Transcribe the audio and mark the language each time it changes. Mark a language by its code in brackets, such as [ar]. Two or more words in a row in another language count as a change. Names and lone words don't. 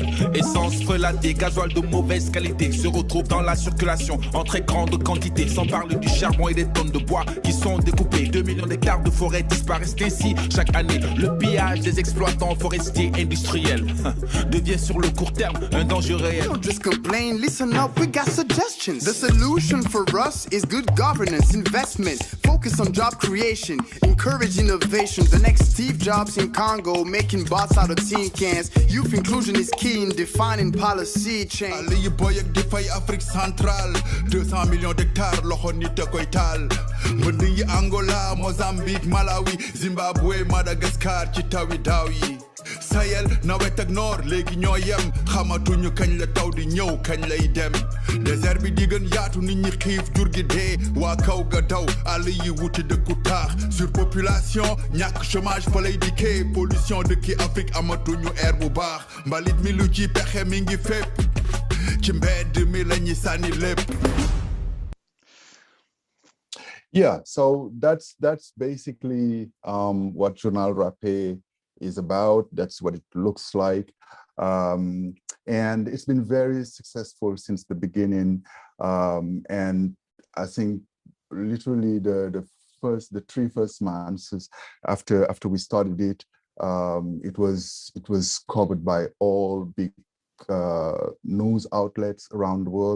[fr] Essence frelatée, gasoil de mauvaise qualité se retrouve dans la circulation en très grande quantité, sans parler du charbon et des tonnes de de bois qui sont découpés. 2 millions d'hectares de forêts disparaissent ainsi chaque année. Le pillage des exploitants forestiers industriels devient sur le court terme un danger réel. [en] Don't just complain, listen up, we got suggestions. The solution for us is good governance, investment, focus on job creation, encourage innovation. The next Steve Jobs in Congo, making bots out of tin cans. Youth inclusion is key in defining policy change. [wo] Ali boy ak di fay Afrique centrale 200 [fr] millions d'hectares [wo] loxo nit a koy taal. Mbënd yi Angola, Mozambique, Malawi, Zimbabwe, Madagascar ci tawi daaw yi. Sahel nawet ak noor léegi ñoo yem xamatuñu kañ la taw di ñëw kañ lay dem. Désert bi di gën yaatu nit ñi xiif jur gi dee waa kaw ga daw àll yi wuti dëkku taax. Surpopulation ñàkk chômage fa lay dikkee pollution dëkki Afrique amatuñu air bu baax. Mbalit mi lu ci pexe mi ngi fépp ci mbedd mi la ñi sànni lépp. [en] Yeah, so that's basically what Journal Rapé is about. That's what it looks like. And it's been very successful since the beginning. And I think literally the 3 first months after we started it, it was covered by all big news outlets around the world.